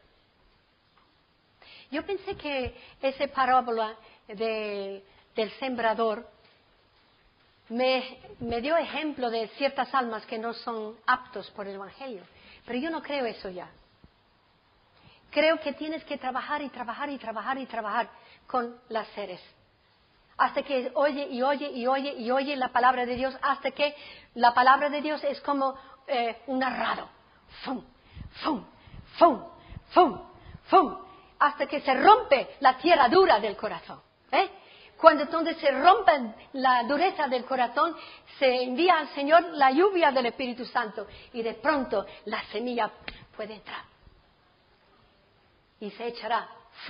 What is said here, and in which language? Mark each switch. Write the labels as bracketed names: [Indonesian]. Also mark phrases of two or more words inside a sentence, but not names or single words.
[Spanish] Yo pensé que esa parábola del sembrador me dio ejemplo de ciertas almas que no son aptos por el Evangelio. Pero yo no creo eso ya. Creo que tienes que trabajar y trabajar y trabajar y trabajar con las seres. Hasta que oye y oye y oye y oye la palabra de Dios, hasta que la palabra de Dios es como un arrado. ¡Fum! ¡Fum! ¡Fum! ¡Fum! ¡Fum! Hasta que se rompe la tierra dura del corazón. Cuando entonces se rompe la dureza del corazón, se envía al Señor la lluvia del Espíritu Santo y de pronto la semilla puede entrar y se echará fruto.